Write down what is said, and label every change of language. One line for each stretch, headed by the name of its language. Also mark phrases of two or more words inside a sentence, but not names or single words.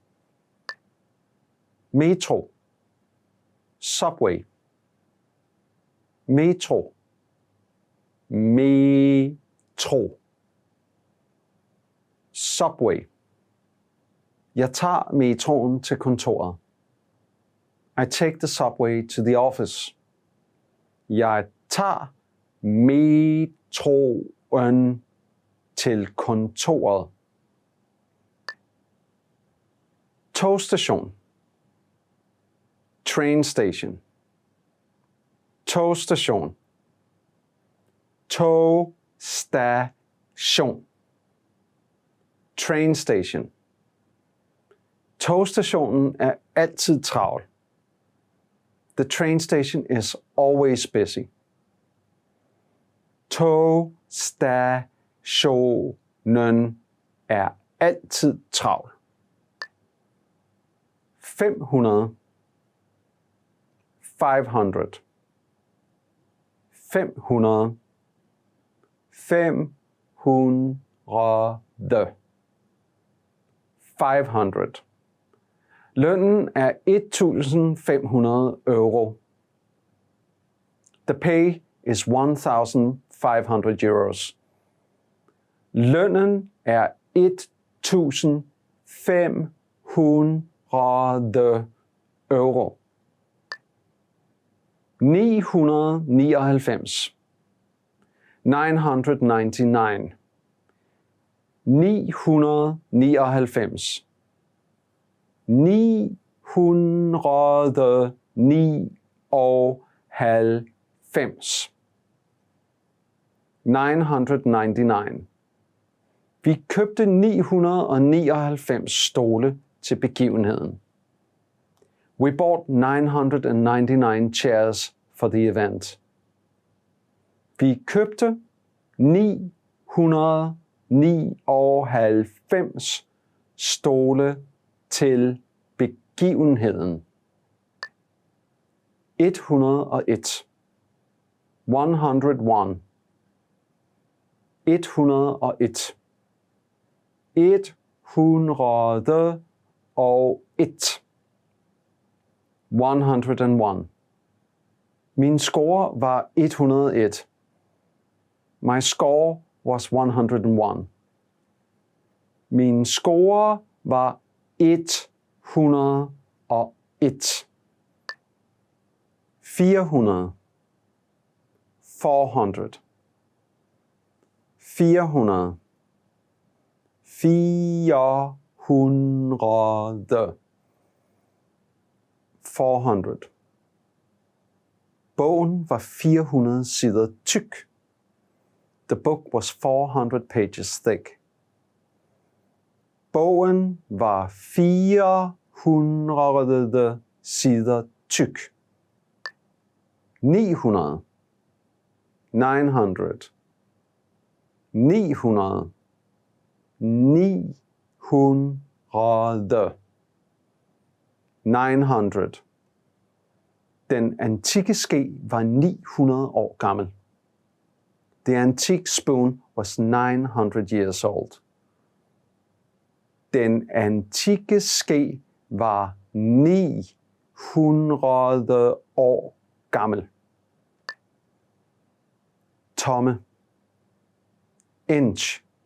Danish: Metro. Subway. Metro. Metro.
English: Subway.
Danish: Jeg tager metroen til kontoret.
English: I take the subway to the office.
Danish: Jeg tager metroen til kontoret. Togstation.
English: Train station. Togstation.
Danish: Togstation.
English: Train station.
Danish: Togstationen er altid travl.
English: The train station is always busy.
Danish: Togstationen er altid travl. 500. 500. 500. 500. 500. Lønnen er 1.500 euro.
English: The pay is 1,500 euros.
Danish: Lønnen er 1.500 euro. 999. 999. 999. 999. 999. 999. Vi købte 999 stole til begivenheden.
English: We bought 999 chairs for the event.
Danish: Vi købte 999 stole til begivenheden. 101. 101. 101. 101. 101. Min score var 101.
English: My score was 101.
Danish: Min score var 101. 400. 400. 400. 400. 400. Bogen var 400 sider tyk.
English: The book was 400 pages thick.
Danish: Bogen var 400 sider tyk. 900. 900. 900. 900. 900. Den antikke ske var 900 år gammel.
English: The antique spoon was 900 years old.
Danish: Den antikke ske var 900 år gammel. Tomme. Inch.